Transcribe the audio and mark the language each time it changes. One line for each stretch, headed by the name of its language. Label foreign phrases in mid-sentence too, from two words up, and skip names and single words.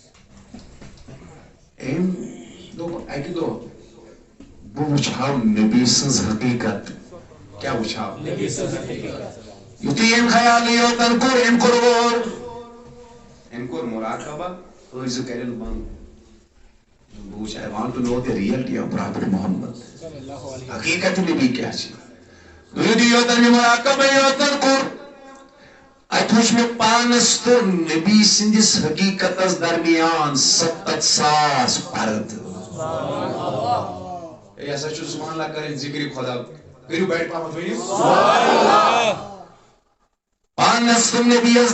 Kashmiri: أمۍ دوٚپ اَکہِ دۄہ بہٕ وٕچھہاو نبی سٕنٛز حقیٖقت کیٛاہ وٕچھہاو یُتھُے أمۍ خیالٕے یوتن کوٚر أمۍ کوٚر غور أمۍ کوٚر مُراقبہ أڑۍ زٕ کَرٮ۪ن بنٛد بہٕ وٕچھِ
English: I want to know the reality of Prophet Muhammad
Kashmiri: حقیٖقت نبی کیٛاہ چھِ یُتھُے یوتن مےٚ مُراقبہ یوتن کوٚر اتھ وٕچھ مےٚ پانس تہٕ نبی سٕنٛدِس حقیٖقتس درمیان 70,000 پردٕ یہِ ہسا چھُ
Arabic: سبحان اللہ
Kashmiri: کرٕنۍ ذِکرِ خۄدا کٔرِو بَڑِ پہمتھ ؤنِو پانس تہٕ نبیَس